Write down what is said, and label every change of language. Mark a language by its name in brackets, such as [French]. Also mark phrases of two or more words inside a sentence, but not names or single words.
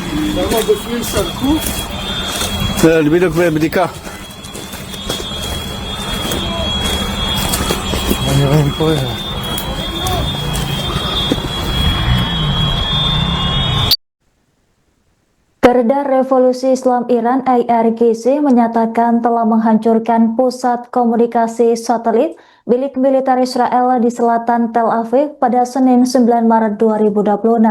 [Hebrew] למה בפנים שרקו? בדיוק בבדיקה. בוא נראה אם פה... [Indonesian] Garda Revolusi Islam Iran IRGC menyatakan telah menghancurkan pusat komunikasi satelit milik militer Israel di selatan Tel Aviv pada Senin 9 Maret 2026.